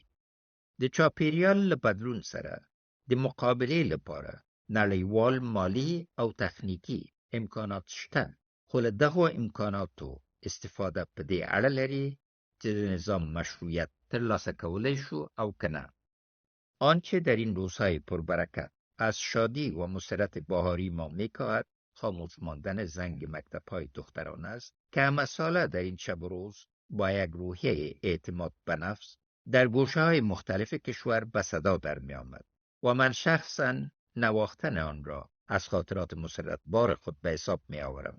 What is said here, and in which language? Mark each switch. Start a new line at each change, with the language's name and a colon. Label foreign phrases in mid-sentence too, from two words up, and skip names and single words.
Pashto: د چاپیریال له بدلون سره د مقابلې لپاره نړیوال مالی او تخنیکی امکانات شته، خو له دغو امکاناتو استفاده په دې اړه لري چې د نظام مشروعیت ترلاسه کولی شو او که نه.
Persian: آنچه در این روزهای پربرکت از شادی و مسرت بهاری ما می‌کاهد خاموش ماندن زنگ مکتب‌های دختران است که همساله در این شب و روز با یک روحیه اعتماد به نفس در گوشه‌های مختلف کشور به صدا در می‌آمد و من شخصاً نواختن آن را از خاطرات مسرت بار خود به حساب می‌آورم.